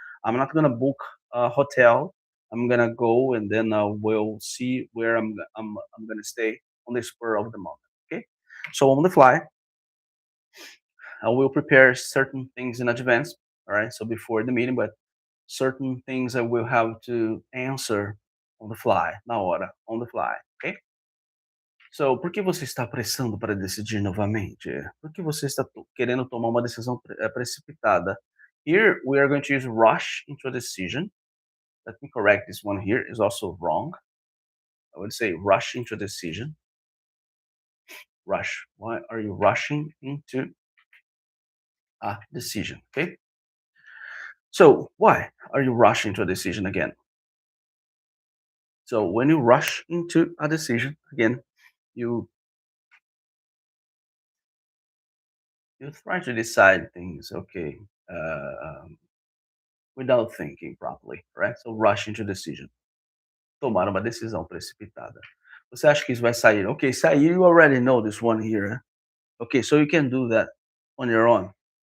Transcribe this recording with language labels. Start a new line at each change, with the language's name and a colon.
English: I'm not gonna book a hotel. I'm gonna go and then we'll see where I'm gonna stay on the spur of the moment. Okay, so on the fly, I will prepare certain things in advance. All right, so before the meeting, but certain things I will have to answer on the fly,
Portuguese: na hora,
English: on the fly. Okay.
Portuguese: So, por que você está apressando para decidir novamente? Por que você está querendo tomar uma decisão precipitada?
English: Here, we are going to use rush into a decision. Let me correct this one here. Is also wrong. I would say rush into a decision. Rush. Why are you rushing into a decision? Okay. So, why are you rushing to a decision again? So, when you rush into a decision again, you you try to decide things. Okay. Um, without thinking properly, right? So rush into decision.
Portuguese: Tomar uma decisão precipitada. Você acha que isso vai sair?
English: Okay, sair, you already know this one here. Huh? Okay, so you can do that on your own.